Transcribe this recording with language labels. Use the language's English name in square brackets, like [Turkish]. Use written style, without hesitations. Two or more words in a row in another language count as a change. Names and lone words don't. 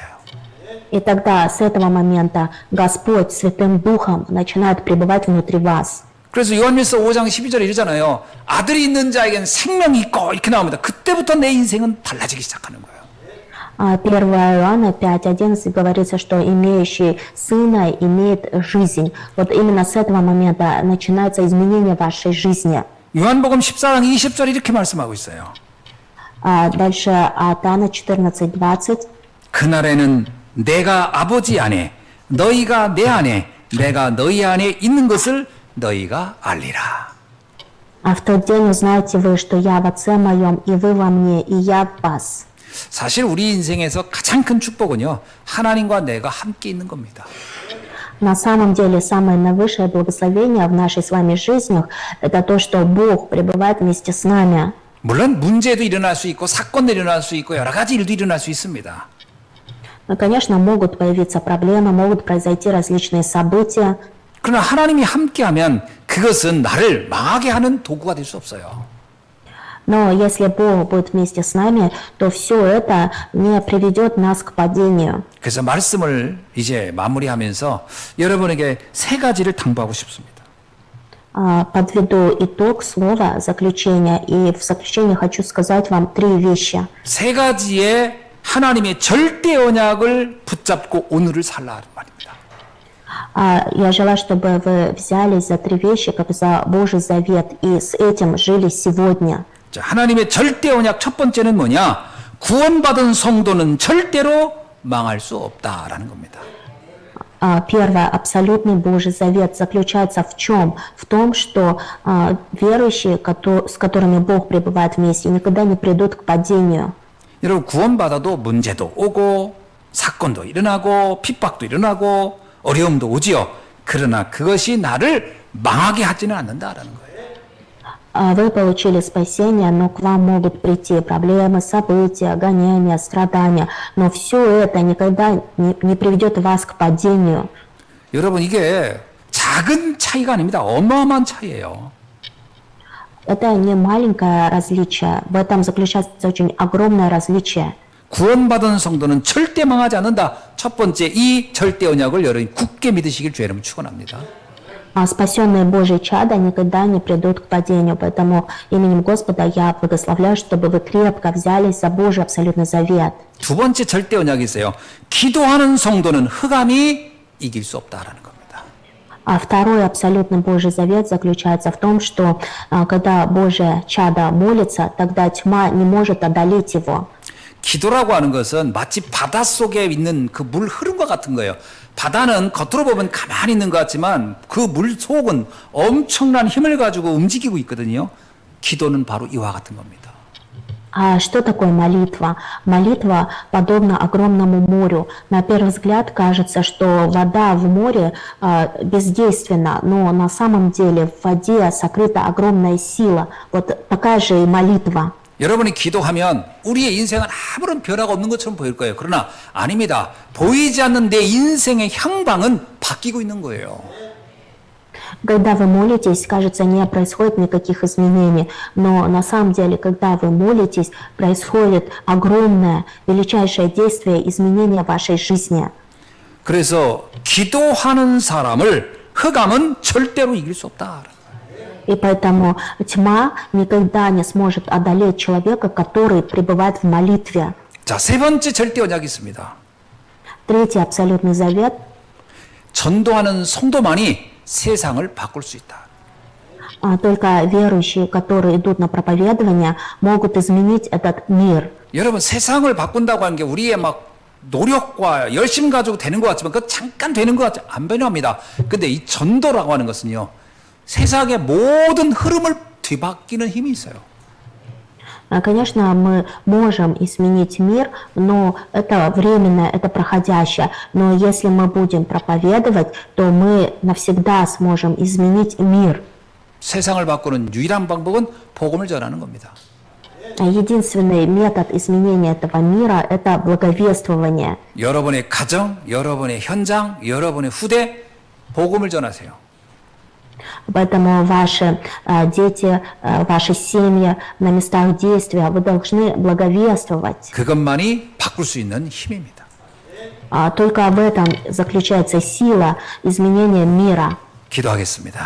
[Russian] И тогда с этого момента Господь Святым Духом начинает пребывать внутри вас. [Korean] 그래서 요한일서 5장 12절에 이러잖아요. 아들이 있는 자에게는 생명이 있고 이렇게 나옵니다. 그때부터 내 인생은 달라지기 시작하는 거예요. [Russian] 1 Иоанна 5:11 говорится, что имеющий сына имеет жизнь. Вот именно с этого момента начинается изменение вашей жизни. [Korean] 요한복음 14장 20절 이렇게 말씀하고 있어요. [Russian] Дальше от Иоанна 14:20. [Korean] 그날에는 내가 아버지 안에 너희가 내 안에 내가 너희 안에 있는 것을 너희가 알리라. [Russian] А в тот день узнаете вы, что я в Отце моем, и вы во мне, и я в вас. [Korean] 사실 우리 인생에서 가장 큰 축복은요, 하나님과 내가 함께 있는 겁니다. [Russian] На самом деле, самое наивысшее благословение в нашей с вами жизнях – это то, что Бог пребывает вместе с нами. [Korean] 물론 문제도 일어날 수 있고 사건도 일어날 수 있고 여러 가지 일도 일어날 수 있습니다. [Russian] Но, конечно, могут появиться проблемы, могут произойти различные события. [Korean] 그러나 하나님이 함께하면 그 그것은 나를 망하게 하는 도구가 될 수 없어요. [Russian] Но если Бог будет вместе с нами, то все это не приведет нас к падению. [Korean] 그래서 말씀을 이제 마무리하면서 여러분에게 세 가지를 당부하고 싶습니다. [Russian] Подведу итог слова заключения, и в заключение хочу сказать вам три вещи. [Korean] 세 가지의 하나님의 절대 언약을 붙잡고 오늘을 살라 말입니다. [Russian] Я желаю, чтобы вы взялись за три вещи, как за Божий завет, и с этим жили сегодня. [Korean] 자, 하나님의 절대 언약 첫 번째는 뭐냐? 구원받은 성도는 절대로 망할 수 없다라는 겁니다. [Russian] Первое, абсолютный Божий завет заключается в чем? В том, что верующие, с которыми Бог пребывает вместе, никогда не придут к падению. [Korean] 여러분 구원받아도 문제도 오고 사건도 일어나고 핍박도 일어나고 어려움도 오지요. 그러나 그것이 나를 망하게 하지는 않는다라는 거예요. [Russian] Вы получили спасение, но к вам могут прийти проблемы, события, гонения, страдания. Но все это никогда не приведет вас к падению. [Korean] 여러분 이게 작은 차이가 아닙니다. 어마어마한 차이예요. [Russian] Это не маленькое различие. В этом заключается очень огромное различие. [Korean] 구원받은 성도는 절대 망하지 않는다. 첫 번째 이 절대 언약을 여러분이 굳게 믿으시길 주의 이름으로 축원합니다. [Russian] Спасенные Божьи чада никогда не придут к падению. Поэтому именем Господа я благословляю, чтобы вы крепко взялись за Божий абсолютный завет. [Korean] 두 번째 절대 언약이 있어요. 기도하는 성도는 흑암이 이길 수 없다라는 겁니다. [Russian] А второй абсолютный Божий завет заключается в том, что когда Божье чадо молится, тогда тьма не может одолеть его. [Korean] 기도라고 하는 것은 마치 바닷속에 있는 그 물 흐름과 같은 거예요. 바다는 겉으로 보면 가만히 있는 것 같지만 그 물 속은 엄청난 힘을 가지고 움직이고 있거든요. 기도는 바로 이와 같은 겁니다. [Russian] А что такое молитва? Молитва подобна огромному морю. На первый взгляд кажется, что вода в море бездейственна, но на самом деле в воде сокрыта огромная сила. Вот такая же и молитва. [Korean] 여러분이 기도하면 우리의 인생은 아무런 변화가 없는 것처럼 보일 거예요. 그러나 아닙니다. 보이지 않는 내 인생의 향방은 바뀌고 있는 거예요. [Russian] Когда вы молитесь, кажется, не происходит никаких изменений, но на самом деле, когда вы молитесь, происходит огромное, величайшее действие изменения вашей жизни. [Korean] 그래서 기도하는 사람을 흑암은 절대로 이길 수 없다. [Russian] И поэтому тьма никогда не сможет одолеть человека, который пребывает в молитве. [Korean] 자, 세 번째 절대 언약이 있습니다. [Russian] Третий абсолютный завет. [Korean] 전도하는 성도만이 세상을 바꿀 수 있다. [Russian] Только верующие, которые идут на проповедование, могут изменить этот мир. [Korean] 여러분 세상을 바꾼다고 하는 게 우리의 막 노력과 열심 가지고 되는 것 같지만 그 잠깐 되는 것 같지 안 변합니다. 근데 이 전도라고 하는 것은요. 세상의 모든 흐름을 뒤바뀌는 힘이 있어요. [Russian] Конечно, мы можем изменить мир, но это временно, это проходящее. Но если мы будем проповедовать, то мы навсегда сможем изменить мир. [Korean] 세상을 바꾸는 유일한 방법은 복음을 전하는 겁니다. [Russian] Единственный метод изменения этого мира – это благовествование. [Korean] 여러분의 가정, 여러분의 현장, 여러분의 후대 복음을 전하세요. [Russian] Поэтому ваши дети, ваши семьи на местах действия, вы должны благовествовать. [Korean] 그것만이 바꿀 수 있는 힘입니다. [Russian] Только в этом заключается сила изменения мира. [Korean] 기도하겠습니다.